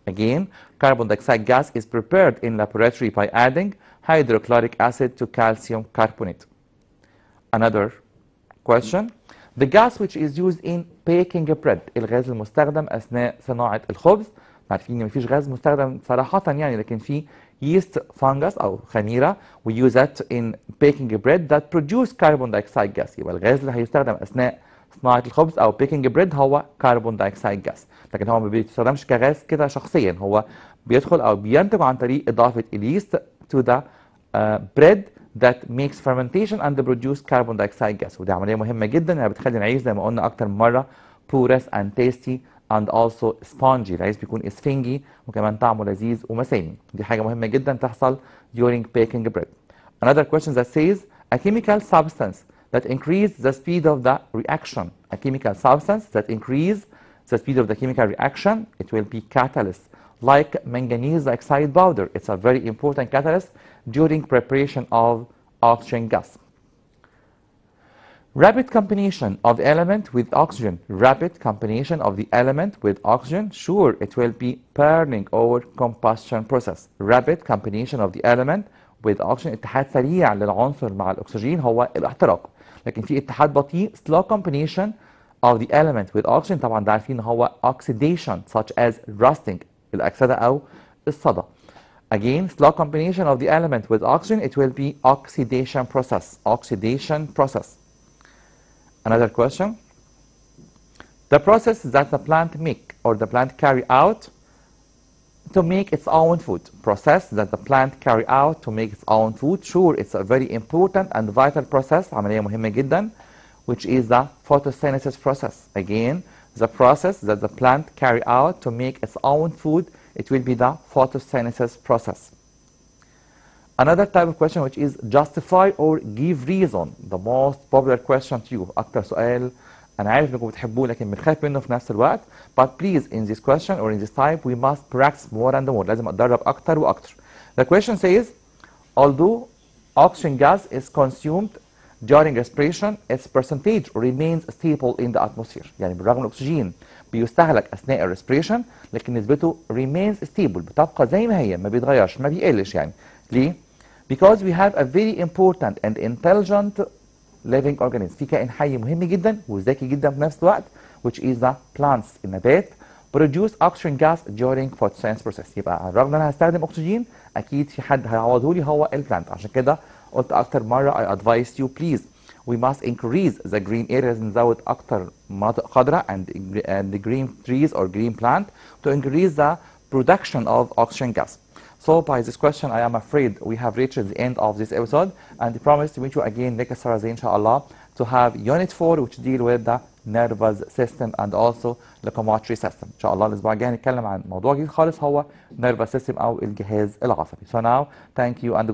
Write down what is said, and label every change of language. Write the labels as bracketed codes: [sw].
[en] Again carbon dioxide gas is prepared in laboratory by adding hydrochloric acid to calcium carbonate. Another question. The gas which is used in baking bread. [ar] الغاز المستخدم أثناء صناعة الخبز. عارفين إن مفيش غاز مستخدم صراحة يعني لكن في [en] yeast fungus [ar] أو خميرة [en] we use it in baking bread that produce carbon dioxide gas. [ar] يبقى الغاز اللي هيستخدم أثناء صناعة الخبز أو [en] baking bread [ar] هو [en] carbon dioxide gas, [ar] لكن هو ما بيستخدمش كغاز كده شخصيا، هو بيدخل أو بينتج عن طريق إضافة اليست [en] to the bread that makes fermentation and produce carbon dioxide gas. [ar] ودي عملية مهمة جدا، يعني بتخلي العيش زي ما قلنا أكتر من مرة [en] porous and tasty and also spongy. [ar] العيش بيكون اسفنجي وكمان طعمه لذيذ ومسامي. دي حاجة مهمة جدا تحصل [en] during baking bread. Another question that says a chemical substance that increase the speed of the reaction. A chemical substance that increase the speed of the chemical reaction, it will be catalyst. Like manganese oxide powder, it's a very important catalyst during preparation of oxygen gas. Rapid combination of element with oxygen. Rapid combination of the element with oxygen. Sure, it will be burning or combustion process. Rapid combination of the element with oxygen. [ar] اتحاد سريع للعنصر مع الأكسجين هو الاحتراق. لكن في اتحاد بطيء [en] slow combination of the element with oxygen. [ar] طبعا ده عارفين هو [en] oxidation such as rusting [ar] الأكسدة أو الصدى. [en] Again, slow combination of the element with oxygen, it will be oxidation process. Oxidation process. Another question. The process that the plant make or the plant carry out to make its own food. Process that the plant carry out to make its own food. Sure, it's a very important and vital process. [ar] عملية مهمة جدا, [en] which is the photosynthesis process. Again, the process that the plant carry out to make its own food, it will be the photosynthesis process. Another type of question which is justify or give reason. The most popular question to you. [ar] أكتر سؤال أنا عارف إنكم بتحبوه لكن بنخاف منه في نفس الوقت. [en] But please in this question or in this type we must practice more and more. [ar] لازم أتدرب أكتر وأكتر. [en] The question says, although oxygen gas is consumed during respiration, its percentage remains stable in the atmosphere. [ar] يعني بالرغم من الأكسجين بيستهلك أثناء الريسبريشن لكن نسبته [en] remains stable [ar] بتبقى زي ما هي ما بيتغيرش ما بيقلش يعني. ليه؟ [en] Because we have a very important and intelligent living organism. [ar] في كائن حي مهم جدا وذكي جدا في نفس الوقت [en] which is the plants. النبات produce oxygen gas during photosynthesis process. [ar] يبقى على الرغم ان انا هستخدم اكسجين اكيد في حد هيعوضه لي هو البلانت. عشان كده قلت اكتر مره [en] I advise you please we must increase the green areas. [ar] نزود اكتر مناطق خضراء [en] and the green trees or green plant to increase the production of oxygen gas. So by this question, I am afraid we have reached the end of this episode and I promise to meet you again next Thursday inshallah to have unit 4 which deal with the nervous system and also locomotory system. [ar] إن شاء الله الأسبوع الجاي هنتكلم عن موضوع جديد خالص هو [en] nervous system [ar] أو الجهاز العصبي. [en] So now, thank you and good